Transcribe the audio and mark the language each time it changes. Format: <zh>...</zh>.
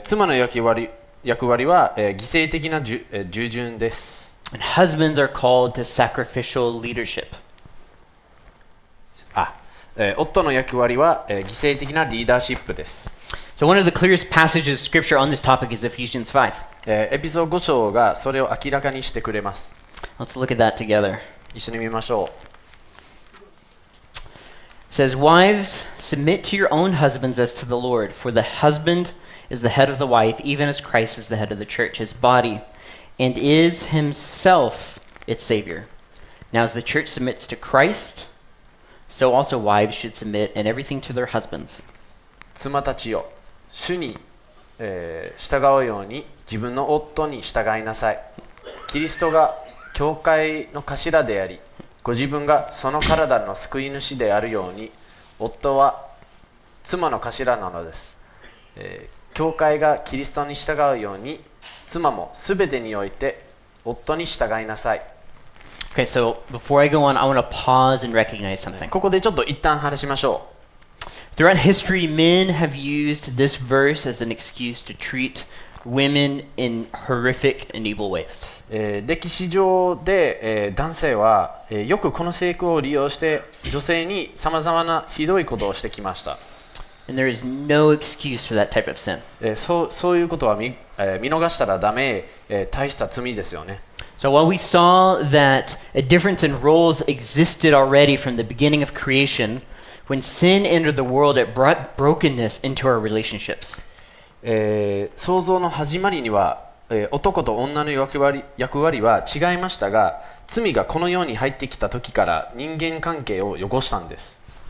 <ja>妻の役割は、犠牲的な従順です。</ja> <en>And husbands are called to sacrificial leadership.</en> <ja>夫の役割は、犠牲的なリーダーシップです。</ja> <en>So one of the clearest passages of scripture on this topic is Ephesians 5.</en> <ja>エピソード5章がそれを明らかにしてくれます。</ja> <en>Let's look at that together.</en> <ja>一緒に見ましょう。</ja> <en>It says, Wives, submit to your own husbands as to the Lord, for the husband is the head of the wife, even as Christ is the head of the church, his body, and is himself its Savior. Now as the church submits to Christ, so also wives should submit in everything to their husbands.</en> <ja>妻たちよ、主に、従うように自分の夫に従いなさい。キリストが教会の頭であり、ご自分がその体の救い主であるように、夫は妻の頭なのです。教会がキリストに従うように、妻もすべてにおいて夫に従いなさい。</ja> <en>Okay, so before I go on, I want to pause and recognize something.</en> <ja>ここでちょっと一旦話しましょう。</ja> <en>Throughout history, men have used this verse as an excuse to treat women in horrific and evil ways.</en> <ja>歴史上で、男性は、よくこの聖句を利用して女性にさまざまなひどいことをしてきました。</ja> <en>And there is no excuse for that type of sin.</en> <ja>そういうことは見逃したらダメ、大した罪ですよね。</ja> <en>So while we saw that a difference in roles existed already from the beginning of creation, When sin entered the world, it brought brokenness into our relationships.</en> <ja>創造の始まりには、男と女の役割は違いましたが、罪がこの世に入ってきた時から人間関係を汚したんです。</ja>